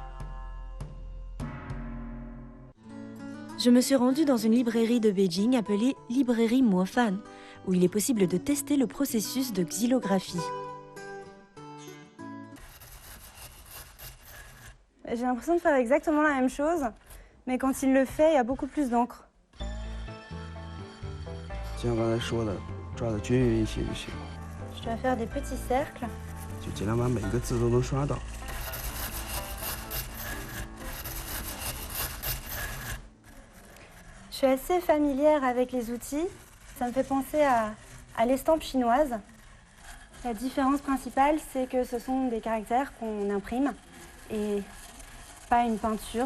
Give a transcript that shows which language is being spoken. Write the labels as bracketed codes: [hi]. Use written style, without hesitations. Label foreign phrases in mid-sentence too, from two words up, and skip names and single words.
[fr] Je me suis rendue dans une librairie de Beijing appelée Librairie Mofan, où il est possible de tester le processus de xylographie. J'ai l'impression de faire exactement la même chose, mais quand il le fait, il y a beaucoup plus d'encre. [zh] 就像刚才说的，抓得均匀一些就行。 [fr] Je dois faire des petits cercles. [zh] 就尽量把每一个字都能刷到。 [fr] Je suis assez familière avec les outils. Ça me fait penser à l'estampe chinoise. La différence principale, c'est que ce sont des caractères qu'on imprime et pas une peinture.